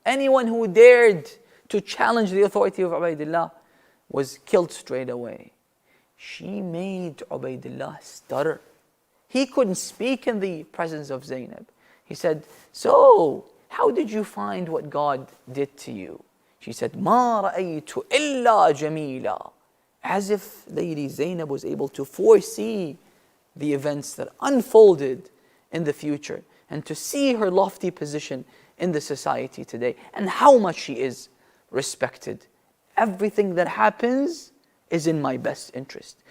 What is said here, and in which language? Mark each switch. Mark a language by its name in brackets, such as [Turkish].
[English] Anyone who dared to challenge the authority of Ubaidillah was killed straight away. She made Ubaidillah stutter. He couldn't speak in the presence of Zainab. He said, so, how did you find what God did to you? She said, [Arabic] مَا رَأَيْتُ إِلَّا جَمِيلًا. [English] As if Lady Zainab was able to foresee the events that unfolded in the future, and to see her lofty position in the society today, and how much she is respected. Everything that happens is in my best interest.